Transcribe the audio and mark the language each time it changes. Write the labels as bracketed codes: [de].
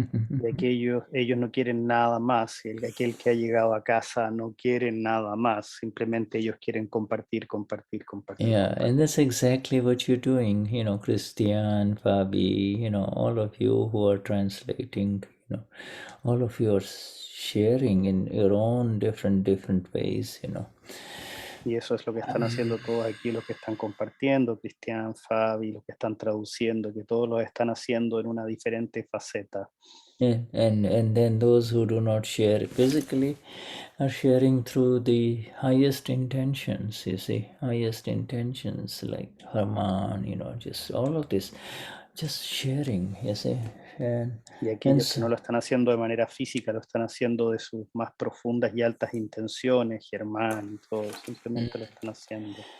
[es] De que ellos no quieren nada más, y aquel que ha llegado a casa no quiere nada más, simplemente ellos quieren compartir. [en] Yeah, and that's exactly what you're doing, you know, Cristian, Fabi, you know, all of you who are translating, you know, all of you are sharing in your own different ways, you know. [es] Y eso es lo que están haciendo todos aquí, los que están compartiendo, Cristian, Fabi, los que están traduciendo, que todos lo están haciendo en una diferente faceta. [en] And then those who do not share physically are sharing through the highest intentions, you see, highest intentions like Harman, you know, just all of this, just sharing, you see. [es] Y aquellos que no lo están haciendo de manera física, lo están haciendo de sus más profundas y altas intenciones, Germán y todo, simplemente lo están haciendo.